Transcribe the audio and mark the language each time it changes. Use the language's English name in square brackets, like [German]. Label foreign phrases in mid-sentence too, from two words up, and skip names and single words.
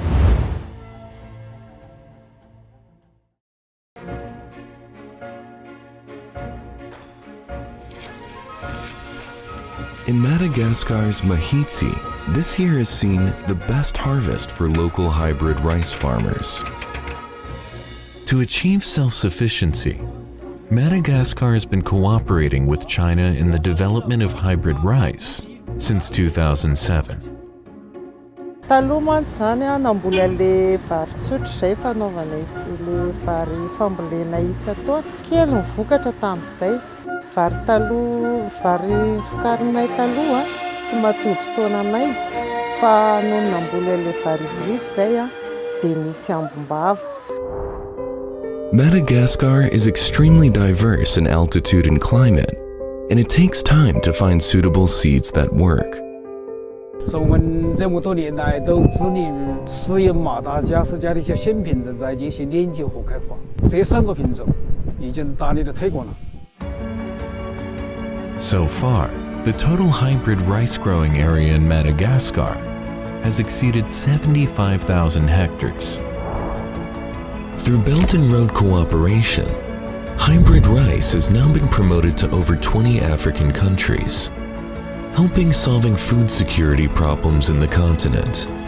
[English] In Madagascar's Mahitsi, this year has seen the best harvest for local hybrid rice farmers. To achieve self-sufficiency, Madagascar has been cooperating with China in the development of hybrid rice since 2007. [Malagasy] Taloha zany nambola le vary tsotra zay fanaovana le vary fambolena isa tao kely ny vokatra tamin'izay. Vary taloha, vary fokarinay taloha tsy matody taonanay fa noho nambola le vary hybride zay dia misy ambombava. [English] Madagascar is extremely diverse in altitude and climate, and it takes time to find suitable seeds that work. [Chinese] 所以我们这么多年来都致力于适应马达加斯加的一些新品种在进行连接和开发。这3个品种已经大力的推广了。 [English] So far, the total hybrid rice growing area in Madagascar has exceeded 75,000 hectares. Through Belt and Road cooperation, hybrid rice has now been promoted to over 20 African countries, helping solving food security problems in the continent.